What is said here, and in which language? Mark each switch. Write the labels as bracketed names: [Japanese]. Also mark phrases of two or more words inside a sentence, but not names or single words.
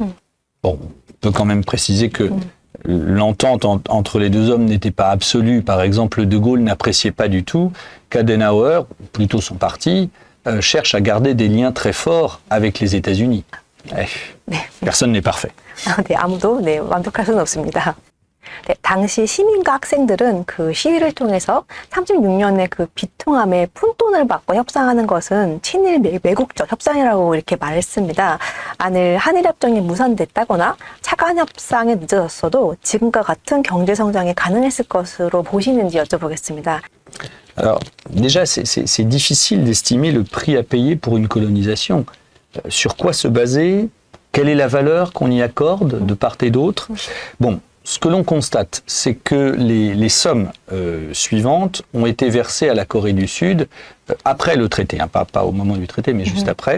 [French] Bon, on peut quand même préciser que l'entente entre les deux hommes n'était pas absolue. Par exemple, De Gaulle n'appréciait pas du tout qu'Adenauer, plutôt son parti, cherche à garder des liens très forts avec les États-Unis. Personne n'est parfait. [Korean] 네, 아무도 완벽할 수는 없습니다. 네, 당시 시민과 학생들은 그 시위를 통해서 36년의 그 비통함의 푼돈을 받고 협상하는 것은 친일 매국적 협상이라고 이렇게 말했습니다. 만일 한일협정이 무산됐다거나 차관 협상에 늦어졌어도 지금과 같은 경제 성장이 가능했을 것으로 보시는지 여쭤보겠습니다. [French] Alors, déjà, c'est difficile d'estimer le prix à payer pour une colonisation. Sur quoi se baser? Quelle est la valeur qu'on y accorde de part et d'autre? Bon, ce que l'on constate, c'est que les sommes suivantes ont été versées à la Corée du Sud après le traité, hein, pas au moment du traité, mais juste après.